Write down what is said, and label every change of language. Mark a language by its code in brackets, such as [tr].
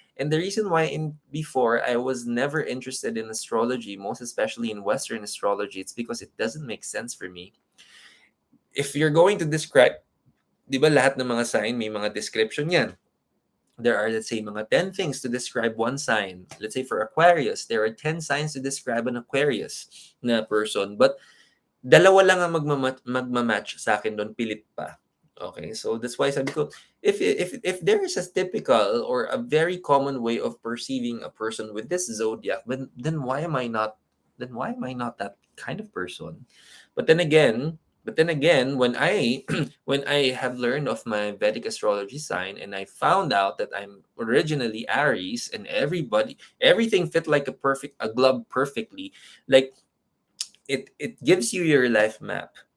[en] And the reason why in before I was never interested in astrology, most especially in Western astrology, it's because it doesn't make sense for me. If you're going to describe, [tl] di ba lahat ng mga sign may mga description yan? [en] There are, let's say, mga 10 things to describe one sign. Let's say for Aquarius, there are 10 signs to describe an Aquarius na person. [tl] But dalawa lang ang magmamatch sa akin doon, pilit pa. [en] Okay, so that's why [tl] sabi ko, [en] if there is a typical or a very common way of perceiving a person with this zodiac, then why am I not that kind of person? But then again, when I when I have learned of my Vedic astrology sign and I found out that I'm originally Aries and everything fit like a glove perfectly, like it gives you your life map.